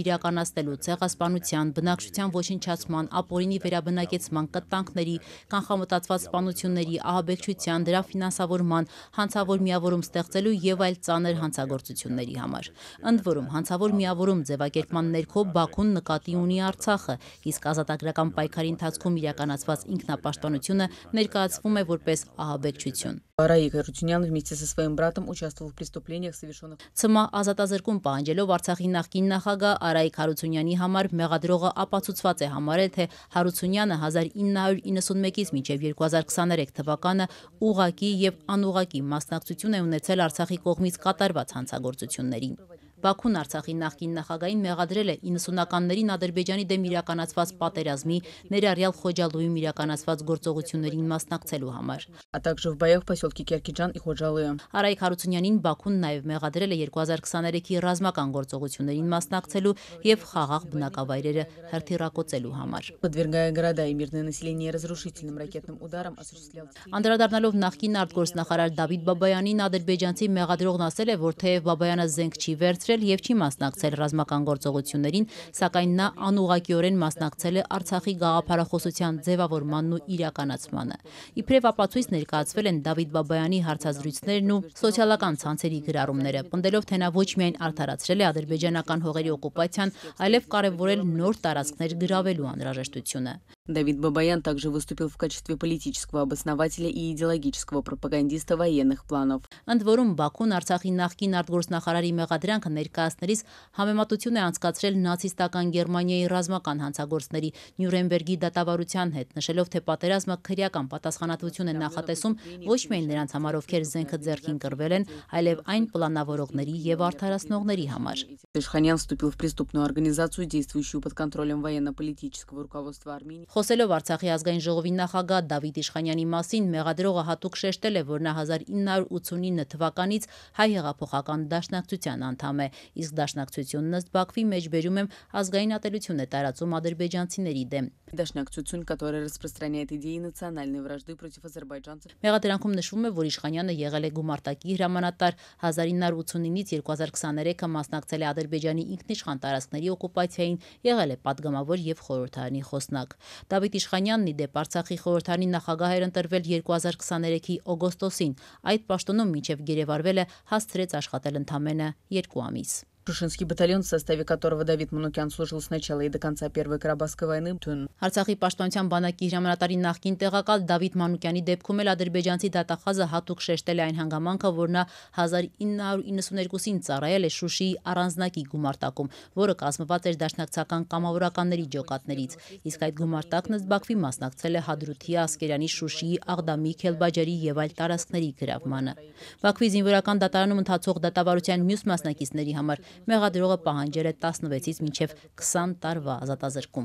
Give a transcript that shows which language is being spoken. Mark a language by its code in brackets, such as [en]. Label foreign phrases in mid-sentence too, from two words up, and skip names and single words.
[hy] իրականացնելու ցեղասպանության, բնակչության ոչնչացման, ապօրինի վերաբնակեցման, կտանքների, կանխամտածված սպանությունների, ահաբեկչության, դրա ֆինանսավորման, հանցավոր միավորում ստեղծելու եւ այլ ծանր հանցագործությունների համար։ Ընդ որում, հանցավոր միավորում ձևակերպման ներքո Բաքուն нկատի ունի Արցախը, իսկ ազատագրական պայքարի ընթացքում իրականացված ինքնապաշտպանությունը ներկայացվում է որպես ահաբեկչություն։ [ru] Արայիկ Հարությունյան вместе со своим братом участвовал в преступлениях, совершенных [hy] ՑՄ ազատազրկում պահանջելով Արցախի նախկին նախագահ Արայիկ Հարությունյանի համար մեղադրողը ապացուցված է համարել, թե Հարությունյանը 1991-ից մինչև 2023 թվականը ուղղակի եւ անուղղակի մասնակցություն է ունեցել Արցախի կողմից կատարված հանցագործություններին։ Բաքուն Արցախի նախկին նախագահին մեղադրել է 90-ականներին Ադրբեջանի դեմ իրականացված պատերազմի, ներառյալ Խոջալույում իրականացված գործողություններին մասնակցելու համար։ [ru] а также в боях в поселке Керкиджан и Ходжалые. [hy] Արայիկ Հարությունյանին Բաքուն նաև մեղադրել է 2023-ի ռազմական գործողություններին մասնակցելու եւ խաղաղ բնակավայրերը հրթիռակոծելու համար։ [ru] Подвергая города и мирное население разрушительным ракетным ударам, осуществлял. [hy] Անդրադառնալով նախկին արտգործնախարար Դավիթ Բաբայանին ադրբեջանցի մեղադրողն ասել է, որ թեև Բաբայանը զենք չի վերցրել եւ չի մասնակցել ռազմական գործողություններին, սակայն նա անուղղակիորեն մասնակցել է Արցախի գաղափարախոսության ձևավորմանն ու իրականացմանը։ Իբրև ապացույց ներկայացվել են Դավիթ Բաբայանի հարցազրույցներն ու սոցիալական ցանցերի գրառումները, պնդելով, թե նա ոչ միայն արդարացրել է ադրբեջանական հողերի օկուպացիան, այլև կարևորել նոր տարածքներ գրավելու անհրաժեշտությունը։ [ru] Давид Бабаян также выступил в качестве политического обоснователя и идеологического пропагандиста военных планов. [hy] Ընդ որում Բաքուն Արցախի նախկին արտգործնախարարի մեղադրանքը ներկայացնելիս համեմատություն է անցկացրել նացիստական Գերմանիայի ռազմական հանցագործների Նյուրնբերգի դատավարության հետ, նշելով, թե պատերազմը քրեական պատասխանատվություն է նախատեսում ոչ միայն նրանց համար, ովքեր զենքը ձեռքին կրվել են, այլև այն պլանավորողների եւ արդարացնողների համար։ [ru] Իշխանյան вступил в преступную организацию, действующую под контролем военно-политического руководства Армении. [hy] Խոսելով Արցախի ազգային ժողովի նախագահ Դավիթ Իշխանյանի մասին, մեղադրողը հատուկ շեշտել է, որ նա 1989 թվականից հայ հեղափոխական դաշնակցության անդամ է, իսկ դաշնակցությունն ըստ Բաքվի մեջ բերում եմ ազգային ատելություն է տարածում ադրբեջանցիների դեմ։ Դաշնակցություն, [ru] которая распространяет идеи национальной вражды против азербайджанцев. [hy] Մեղադրանքում նշվում է, որ Իշխանյանը եղել է գումարտակի հրամանատար, 1989-ից 2023-ը մասնակցել է Ադրբեջանի ինքնիշխան տարածքների օկուպացիային, եղել է падգամավոր եւ խորհրդարանի խոսնակ։ Դավիթ Իշխանյանն ի դեպ Արցախի խորհրդարանի նախագահ էր ընտրվել 2023-ի օգոստոսին, այդ պաշտոնում մինչև գերեվարվել է հասցրեց աշխատել ընդամենը 2 ամիս։ [ru] Шушинский батальон, в составе которого Давид Манукян служил с начала и до конца Первой Карабахской войны. [hy] Արցախի պաշտպանության բանակի հրամանատարի նախկին տեղակալ Դավիթ Մանուկյանի դեպքում էլ ադրբեջանցի դատախազը հատուկ շեշտել է այն հանգամանքը, որ նա 1992-ին ծառայել է Շուշիի առանձնակի գումարտակում, որը կազմված էր դաշնակցական կամավորականների ջոկատներից, իսկ այդ գումարտակն ըստ Բաքվի մասնակցել է Հադրութի, Ասկերանի, Շուշիի, Աղդամի, Քելբաջարի եւ այլ տարածքների գրավմանը։ Բաքվի զինվորական դատարանում ընթացող դատավարության մյուս մասնակիցների համար մեղադրողը պահանջել է 16-ից մինչև 20 տարվա ազատազրկում։